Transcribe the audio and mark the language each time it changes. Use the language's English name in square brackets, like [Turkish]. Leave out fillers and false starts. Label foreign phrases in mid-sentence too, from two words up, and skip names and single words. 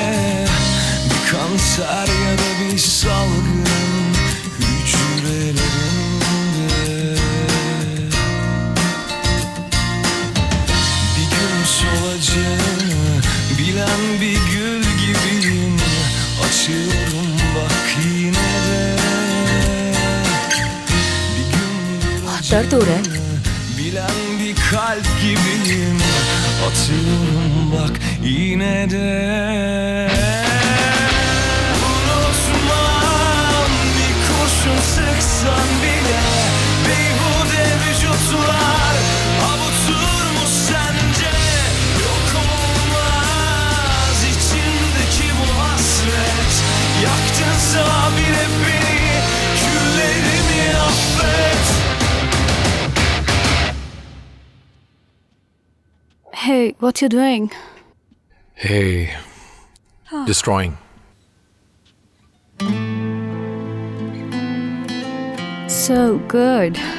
[Turkish] Bir kanser ya da bir salgın hücrelerimde. Bir gün solacağını bilen bir gül gibiyim, açıyorum bak yine de. [Hindi] दर्द हो रहा है? [Turkish] Bilen bir kalp gibiyim, atıyorum bak yine de. Unutmam bir kurşun sıksan bile, beyhude vücutlar avutur mu sence? Yok olmaz içindeki bu hasret, yaktınsa bile beni, küllerimi affet. [English] Hey, what you doing? Hey, destroying. So good.